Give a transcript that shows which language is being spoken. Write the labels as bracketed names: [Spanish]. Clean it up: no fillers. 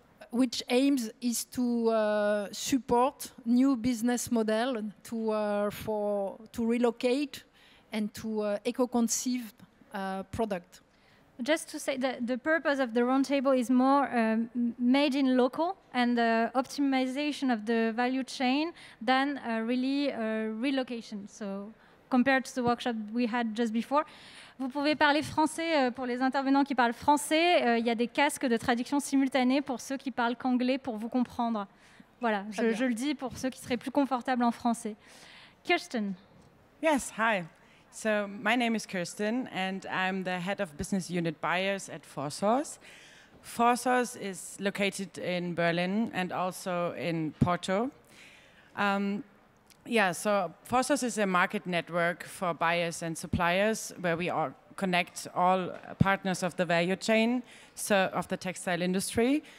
[English] which aims is to support new business model to relocate and to eco-conceive product. Just to say that the purpose of the roundtable is more made in local and optimization of the value chain than really relocation. So compared to the workshop we had just before. [French] Vous pouvez parler français pour les intervenants qui parlent français. Il y a des casques de traduction simultanée pour ceux qui parlent qu'anglais pour vous comprendre. Voilà, je le dis pour ceux qui seraient plus confortables en français. Kirsten. [English] Yes, hi. So my name is Kirsten, and I'm the head of business unit buyers at Forsource. Forsource is located in Berlin and also in Porto. So Forsource is a market network for buyers and suppliers where we connect all partners of the value chain of the textile industry.